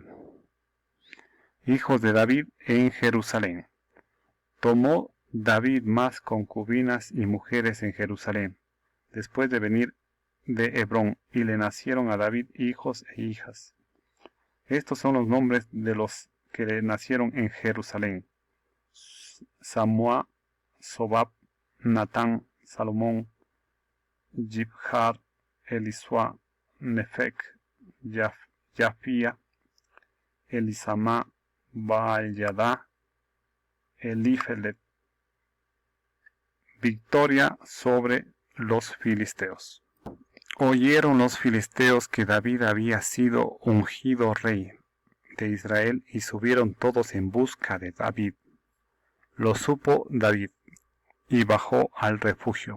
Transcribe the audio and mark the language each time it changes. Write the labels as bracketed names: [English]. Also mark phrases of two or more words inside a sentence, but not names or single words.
[Spanish] Hijos de David en Jerusalén. Tomó David más concubinas y mujeres en Jerusalén, después de venir de Hebrón, y le nacieron a David hijos e hijas. Estos son los nombres de los que le nacieron en Jerusalén: Samúa, Sobab, Natán, Salomón, Jibjar, Elisua, Nefec, Yafía, Elisama, Baal-Yadá, Elifelet. Victoria sobre los filisteos. Oyeron los filisteos que David había sido ungido rey de Israel, y subieron todos en busca de David. Lo supo David, y bajó al refugio.